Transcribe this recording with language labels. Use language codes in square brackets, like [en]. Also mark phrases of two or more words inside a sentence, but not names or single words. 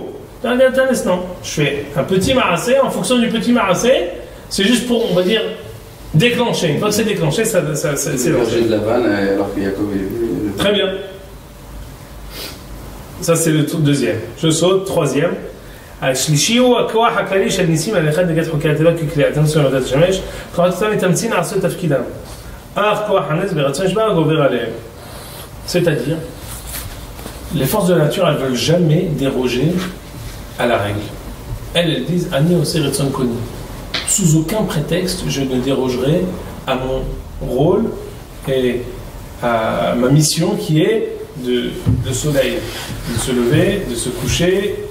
[fr] Non, je fais un petit marassé, en fonction du petit marassé, c'est juste pour, on va dire, déclencher. Une fois que c'est déclenché, c'est lancé. De la vanne alors que Yaakov est... Très bien. Ça, c'est le deuxième. Je saute, troisième. [he] השלישי הוא הכוח הכללי של ניסים על אחד נגד חוקי הטבע ככלי התנסו למדת השמש כוח אותם מתאמצים לעשות תפקידם אך כוח הנס ברצון נשבר גובר עליהם. [fr] C'est-à-dire, les forces de la nature, elles ne veulent jamais déroger à la règle. Elles disent [he] אני עושה רצון קוני. [fr] Sous aucun prétexte, je ne dérogerai à mon rôle et à ma mission qui est de soleil, de se lever, de se coucher.